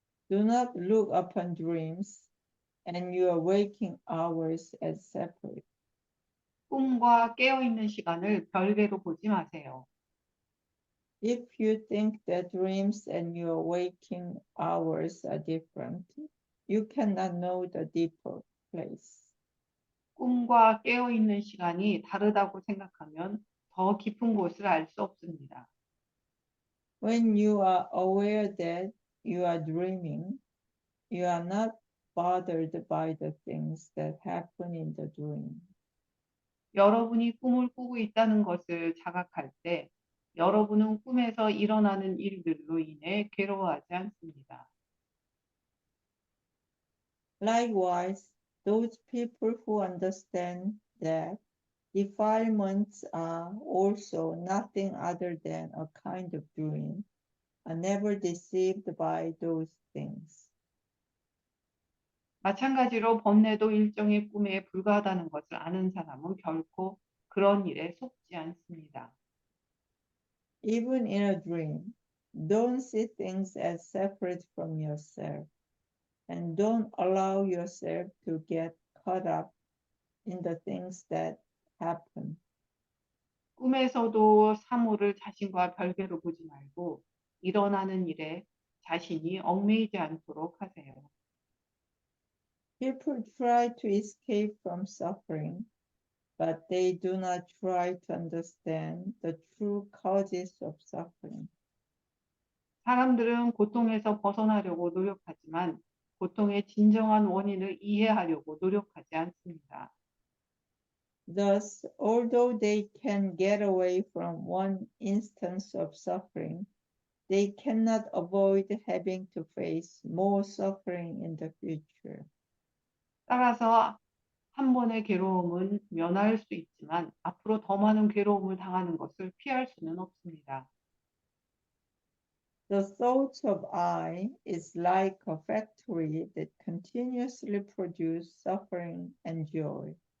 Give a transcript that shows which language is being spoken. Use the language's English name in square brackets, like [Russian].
[English] Do not look upon dreams and your waking hours as separate. [Korean] 꿈과 깨어 있는 시간을 별개로 보지 마세요. [English] If you think that dreams and your waking hours are different, you cannot know the deeper place. [Korean] 꿈과 깨어 있는 시간이 다르다고 생각하면 더 깊은 곳을 알 수 없습니다. [English] When you are aware that you are dreaming, you are not bothered by the things that happen in the dream. [Korean] 여러분이 꿈을 꾸고 있다는 것을 자각할 때 여러분은 꿈에서 일어나는 일들로 인해 괴로워하지 않습니다. [English] Likewise, those people who understand that defilements are also nothing other than a kind of dream are never deceived by those things. [Korean] 마찬가지로 번뇌도 일종의 꿈에 불과하다는 것을 아는 사람은 결코 그런 일에 속지 않습니다. [English] Even in a dream, don't see things as separate from yourself, and don't allow yourself to get caught up in the things that happen. [Korean] 꿈에서도 사물을 자신과 별개로 보지 말고 일어나는 일에 자신이 얽매이지 않도록 하세요. [English] People try to escape from suffering, but they do not try to understand the true causes of suffering. [Korean] 사람들은 고통에서 벗어나려고 노력하지만 고통의 진정한 원인을 이해하려고 노력하지 않습니다. [English] Thus, although they can get away from one instance of suffering, they cannot avoid having to face more suffering in the future. [Korean] 따라서 한 번의 괴로움은 면할 수 있지만 앞으로 더 많은 괴로움을 당하는 것을 피할 수는 없습니다. [English] The thought of I is like a factory that continuously produces suffering and joy.